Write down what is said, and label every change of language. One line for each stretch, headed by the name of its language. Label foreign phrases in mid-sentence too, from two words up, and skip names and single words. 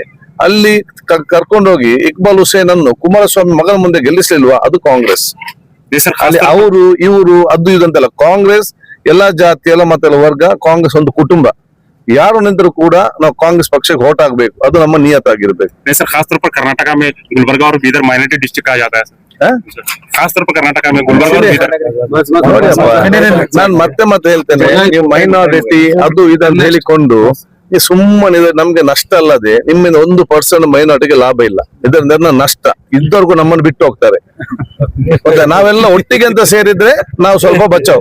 Kannada: ಅಲ್ಲಿ ಕರ್ಕೊಂಡೋಗಿ ಇಕ್ಬಾಲ್ ಹುಸೇನ್ ಅನ್ನು ಕುಮಾರಸ್ವಾಮಿ ಮಗನ ಮುಂದೆ ಗೆಲ್ಲಿಸ್ಲಿಲ್ವಾ? ಅದು ಕಾಂಗ್ರೆಸ್. ಅಲ್ಲಿ ಅವರು ಇವರು ಅದು ಇದಂತೆಲ್ಲ ಕಾಂಗ್ರೆಸ್, ಎಲ್ಲಾ ಜಾತಿ ಎಲ್ಲ ಮತ್ತೆಲ್ಲ ವರ್ಗ, ಕಾಂಗ್ರೆಸ್ ಒಂದು ಕುಟುಂಬ. ಯಾರು ನಿಂತರೂ ಕೂಡ ನಾವು ಕಾಂಗ್ರೆಸ್ ಪಕ್ಷಕ್ಕೆ ವೋಟ್ ಆಗ್ಬೇಕು, ಅದು ನಮ್ಮ ನಿಯತ್ತಾಗಿರ್ಬೇಕು.
Hindi: खास तौर पर कर्नाटक में गुलबर्गा और बीदर
English: minority district
Hindi: कहा जाता है। खास तौर पर कर्नाटक में गुलबर्गा और बीदर।
Kannada: ನಾನು ಮತ್ತೆ ಹೇಳ್ತೇನೆ, ನೀವು ಮೈನಾರಿಟಿ ಅದು ಇದನ್ನು ಹೇಳಿಕೊಂಡು ಈ ಸುಮ್ಮನೆ ನಮ್ಗೆ ನಷ್ಟ ಅಲ್ಲದೆ ನಿಮ್ಮಿಂದ 1% ಮೈನಾರಿಟಿಗೆ ಲಾಭ ಇಲ್ಲ. ಇದರಿಂದ ನಷ್ಟ ಇದ್ದವ್ರಿಗೂ ನಮ್ಮನ್ನು ಬಿಟ್ಟು ಹೋಗ್ತಾರೆ. ಮತ್ತೆ ನಾವೆಲ್ಲ ಒಟ್ಟಿಗೆ ಅಂತ ಸೇರಿದ್ರೆ ನಾವು ಸ್ವಲ್ಪ ಬಚಾವ್.